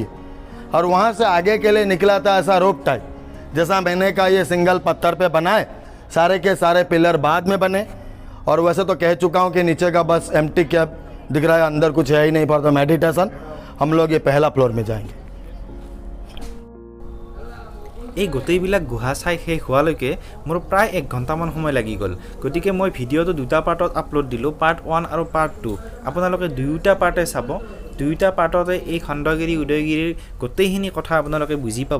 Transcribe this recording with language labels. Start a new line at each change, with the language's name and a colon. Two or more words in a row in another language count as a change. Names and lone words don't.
Hindi: और वहाँ से आगे के लिए निकला था ऐसा
English: rope type,
Hindi: जैसा मैंने कहा ये सिंगल पत्थर पे बना है, सारे के सारे पिलर बाद में बने। और वैसे तो कह चुका हूँ कि नीचे का बस
English: empty cab
Hindi: दिख रहा है, अंदर कुछ है ही नहीं।
English: for the meditation
Hindi: हम लोग ये पहला फ्लोर में जाएंगे।
Assamese: এই গোটেইবিলাক গুহা চাই শেষ হোৱালৈকে মোৰ প্ৰায় 1 ঘণ্টামান সময় লাগি গ'ল। গতিকে মই ভিডিঅ'টো 2টা পাৰ্টত আপলোড দিলোঁ, পাৰ্ট 1 আৰু পাৰ্ট 2। আপোনালোকে 2টা পাৰ্টে চাব। 2টা পাৰ্টতে এই খণ্ডগিৰি উদয়গিৰিৰ গোটেইখিনি কথা আপোনালোকে বুজি পাব।